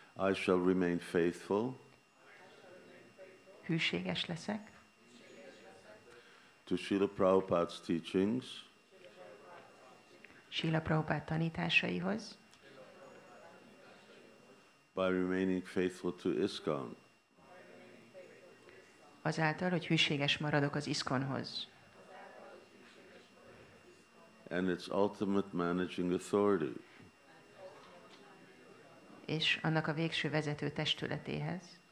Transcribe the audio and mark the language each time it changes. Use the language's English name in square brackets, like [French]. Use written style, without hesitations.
[English] I shall remain faithful [Hungarian] hűséges leszek [English] to Srila Prabhupada's teachings [Hungarian] Srila Prabhupád tanításaihoz, [English] by remaining faithful to ISKCON. [Hungarian] azáltal, hogy hűséges maradok az ISKCON-hoz. [English] And its ultimate managing authority. [Hungarian] És annak a végső vezető testületéhez,